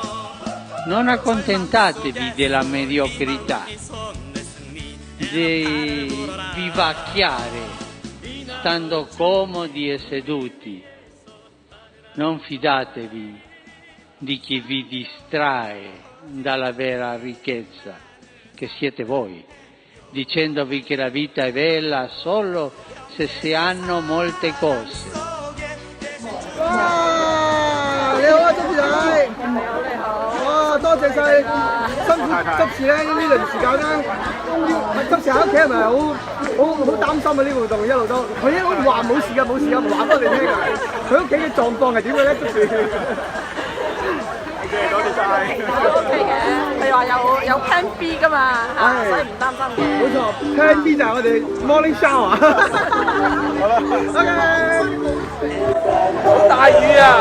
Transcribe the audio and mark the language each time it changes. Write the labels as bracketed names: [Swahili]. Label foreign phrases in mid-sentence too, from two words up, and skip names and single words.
[Italian] Non accontentatevi della mediocrità, di vivacchiare, stando comodi e seduti. Non fidatevi di chi vi distrae dalla vera ricchezza, che siete voi, dicendovi che la vita è bella solo se si hanno molte cose. [Cantonese] 你好啊，周志仔。哇，多謝晒，辛苦執事咧呢輪時間咧，執事喺屋企係咪好擔心啊？呢個活動一路都，佢好似話冇事㗎，冇事㗎，話俾我哋聽㗎。佢屋企嘅狀況係點嘅咧？執事。多謝晒。都 OK 嘅，佢話有 [English] Plan B [Cantonese] 㗎嘛，所以唔擔心嘅。冇錯 ， [English] Plan B [Cantonese] 就係我哋 [English] morning shower。 [Cantonese] 好啦 ，OK。好大雨啊！